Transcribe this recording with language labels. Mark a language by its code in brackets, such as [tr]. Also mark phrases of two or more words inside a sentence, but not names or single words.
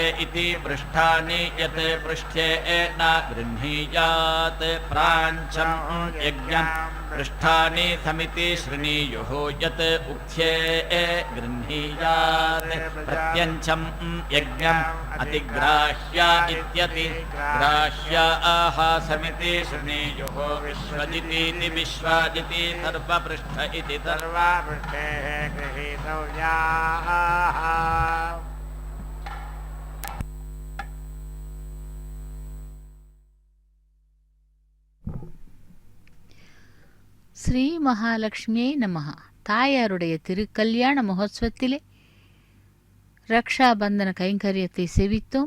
[sa] इति पृष्ठानि यत् पृष्ठे न गृह्णीयात् प्राञ्चं यज्ञं पृष्ठानि समिति श्रेणीयुः यत् उक्थे गृह्णीयात् प्रत्यञ्चं यज्ञम् अतिग्राह्या इत्यति ग्राह्याः समिति श्रेणीयुः विश्वजितीति विश्वाजिति सर्वपृष्ठ इति सर्वपृष्ठेः गृहीतव्याः [ta] ஸ்ரீ மகாலட்சுமியை நமஹ. தாயாருடைய திருக்கல்யாண மகோத்சவத்திலே ரக்ஷாபந்தன கைங்கரியத்தை சேவித்தோம்.